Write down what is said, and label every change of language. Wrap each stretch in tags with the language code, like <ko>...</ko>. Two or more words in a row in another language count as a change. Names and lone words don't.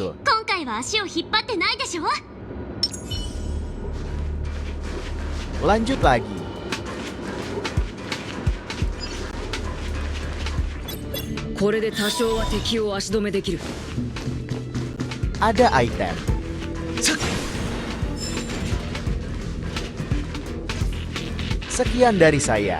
<id>musuh.</id> <ja>今回は足を引っ張ってないでしょ。</ja> <id>Lanjut lagi.</id> <ja>これで多少は敵を足止めできる.</ja> <id>Ada item. Sekian dari saya.</id>